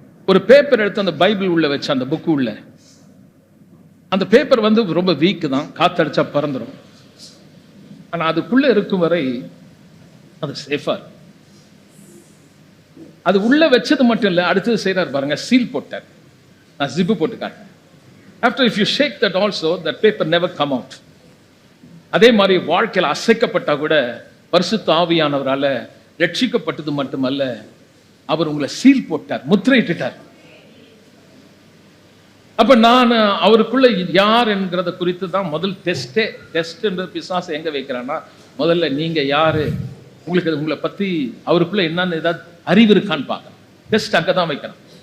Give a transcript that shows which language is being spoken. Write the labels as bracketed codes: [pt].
[ta] ஒரு பேப்பர் எடுத்து அந்த பைபிள் உள்ள வச்சு, அந்த புக்கு உள்ள, அந்த பேப்பர் ரொம்ப வீக்கு தான், காத்தடிச்சா பறந்துடும். ஆனா அதுக்குள்ள இருக்கும் வரை அது சேஃபா. அது உள்ள வச்சது மட்டும் இல்ல, அடுத்தது செய்யறாரு பாருங்க, சீல் போட்டார். நான் ஜிப்பு போட்டு காட்டேன். [en] After if you shake that also, that paper never come out. [ta] அதே மாதிரி வாழ்க்கையில் அசைக்கப்பட்டா கூட பரிசுத்த ஆவியானவரால ரட்சிக்கப்பட்டது மட்டுமல்ல, அவர் உங்களை சீல் போட்டார், முத்திரையிட்டார். அப்ப நான் அவருக்குள்ள யார் என்கிறத குறித்து தான் முதல் டெஸ்டே. டெஸ்ட் என்ற பிசாசை எங்க வைக்கிறான்னா, முதல்ல நீங்க யாரு, உங்களுக்கு உங்களை பத்தி அவருக்குள்ள என்னன்னு ஏதாவது அறிவு இருக்கான்னு பார்க்க டெஸ்ட் அங்கதான் வைக்கிறான்.